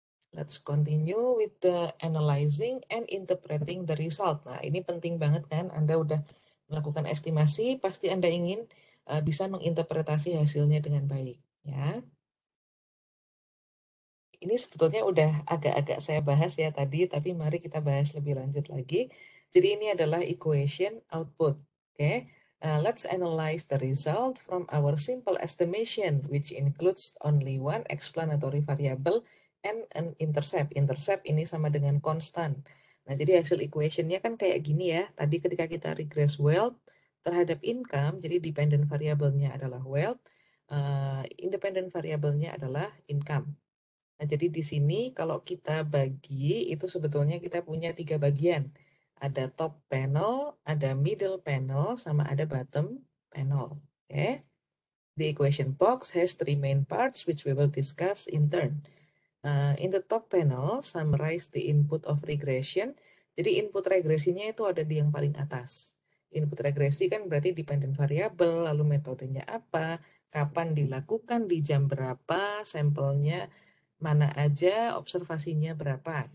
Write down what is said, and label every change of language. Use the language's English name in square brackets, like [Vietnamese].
[English] Let's continue with the analyzing and interpreting the result. [Indonesian] Nah, ini penting banget kan, Anda udah melakukan estimasi, pasti Anda ingin bisa menginterpretasi hasilnya dengan baik. Ya, ini sebetulnya udah agak-agak saya bahas ya tadi, tapi mari kita bahas lebih lanjut lagi. Jadi ini adalah equation output. [English] Oke, let's analyze the result from our simple estimation, which includes only one explanatory variable and an intercept. [Indonesian] Intercept ini sama dengan konstan. Nah, jadi hasil equationnya kan kayak gini ya. Tadi ketika kita regress wealth terhadap income, jadi dependent variabelnya adalah wealth, independent variabelnya adalah income. Nah, jadi di sini kalau kita bagi, itu sebetulnya kita punya 3 bagian. Ada top panel, ada middle panel, sama ada bottom panel. Oke. [English] The equation box has 3 main parts which we will discuss in turn. In the top panel, summarize the input of regression. [Indonesian] Jadi input regresinya itu ada di yang paling atas. Input regresi kan berarti dependent variable, lalu metodenya apa, kapan dilakukan, di jam berapa, sampelnya mana aja, observasinya berapa.